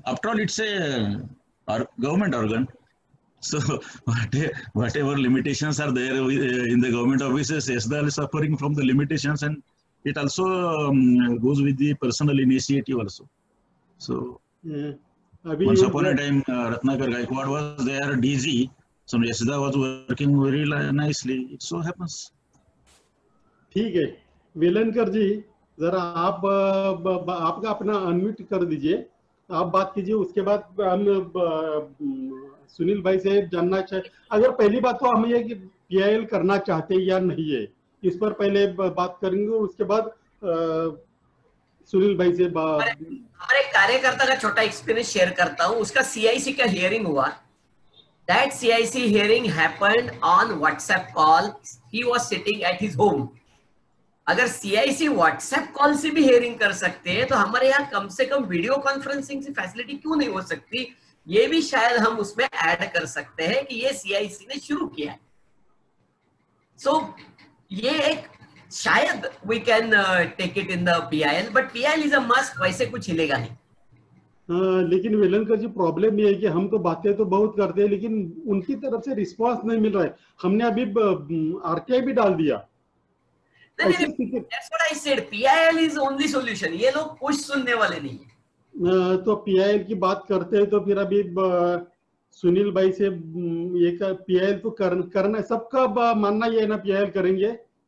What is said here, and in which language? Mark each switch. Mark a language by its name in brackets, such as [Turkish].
[English] After all, it's a government organ, so whatever limitations are there in the government offices, Yashoda is suffering from the limitations, and it also goes with the personal initiative also. So once upon a time, Ratnakar Gaikwad was there, DG, so Yashoda was working very nicely. It so happens. [Hindi] ठीक है, वेलनकर जी, जरा आपका अपना unmute कर दीजिए, आप बात कीजिए, उसके बाद हम सुनील भाई से जानना चाहिए। अगर पहली बात तो हम ये कि PIL करना चाहते हैं या नहीं है, इस पर पहले बात करेंगे, उसके बाद सुनील भाई से हमारे कार्यकर्ता का छोटा एक्सपीरियंस शेयर करता हूँ। उसका CIC का हियरिंग हुआ। [English] That CIC hearing happened on WhatsApp call. He was sitting at his home. [Hindi] अगर CIC WhatsApp कॉल से भी हियरिंग कर सकते हैं, तो हमारे यहाँ कम से कम वीडियो कॉन्फ्रेंसिंग की फैसिलिटी क्यों नहीं हो सकती? ये भी शायद हम उसमें ऐड कर सकते हैं कि ये CIC ने शुरू किया है। [English] So [Hindi] ये एक शायद [English] we can take it in the PIL, but PIL is a must, [Hindi] वैसे कुछ हिलेगा नहीं। लेकिन वेलनकर जी, प्रॉब्लम ये है कि हम तो बातें तो बहुत करते हैं, लेकिन उनकी तरफ से रिस्पांस नहीं मिल रहा है। हमने अभी RTI भी डाल दिया। [English] That's what I said. PIL is only solution. [Hindi] ये लोग कुछ सुनने वाले नहीं है। तो PIL की बात करते हैं, तो फिर अभी सुनील भाई से ये PIL तो करना है, सबका मानना ये है ना, PIL करेंगे।